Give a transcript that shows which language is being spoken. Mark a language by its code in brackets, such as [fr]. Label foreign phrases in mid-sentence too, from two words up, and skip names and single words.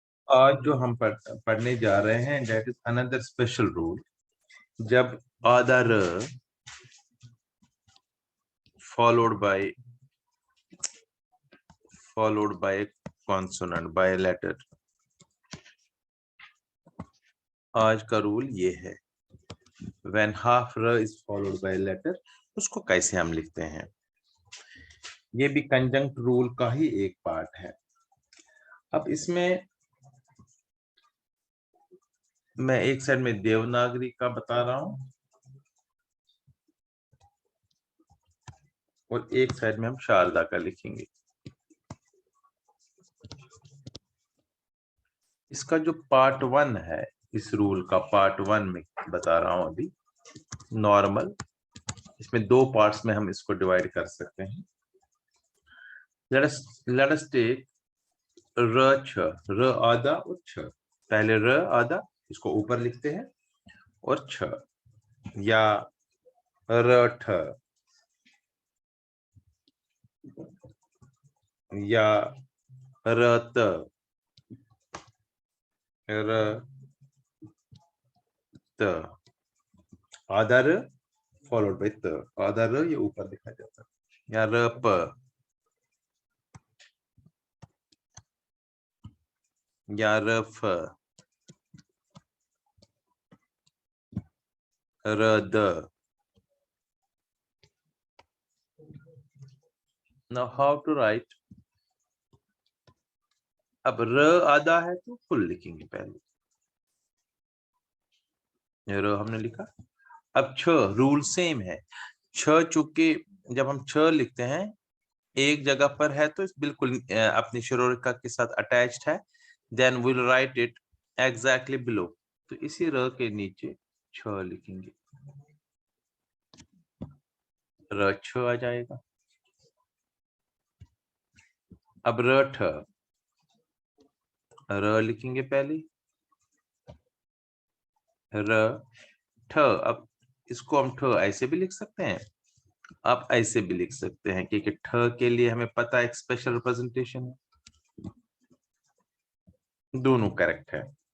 [hi] आज जो हम पढ़ने जा रहे हैं [en] that is another special rule. [hi] जब आदर [en] followed by consonant by letter, [hi] आज का रूल ये है [en] when half r is followed by letter, [hi] उसको कैसे हम लिखते हैं। ये भी [en] conjunct rule [hi] का ही एक पार्ट है। अब इसमें मैं एक साइड में देवनागरी का बता रहा हूं और एक साइड में हम शारदा का लिखेंगे। इसका जो पार्ट 1 है, इस रूल का पार्ट 1 में बता रहा हूं अभी नॉर्मल। इसमें दो पार्ट्स में हम इसको डिवाइड कर सकते हैं। [en] let us take [hi] र छ, र आधा और छ। पहले र आधा, इसको ऊपर लिखते हैं, और छ या र ठ या र त, र त, आधा र [en] followed by [hi] त। आधा र ये ऊपर लिखा जाता है, या र प या र फ, र द। [en] Now how to write? [hi] अब र आधा है तो फुल लिखेंगे पहले, र हमने लिखा। अब छ, [en] rule same [hi] है। छ चूंकि जब हम छ लिखते हैं एक जगह पर है तो बिल्कुल अपनी शिरोरेखा के साथ अटैच्ड है, [en] then will write it exactly below. [hi] तो इसी र के नीचे छ लिखेंगे, र छ आ जाएगा। अब र ठ, र लिखेंगे पहले, र ठ। अब इसको हम ठ ऐसे भी लिख सकते हैं, आप ऐसे भी लिख सकते हैं, क्योंकि ठ के लिए हमें पता है एक [en] special representation [hi] है। दोनों करेक्ट है।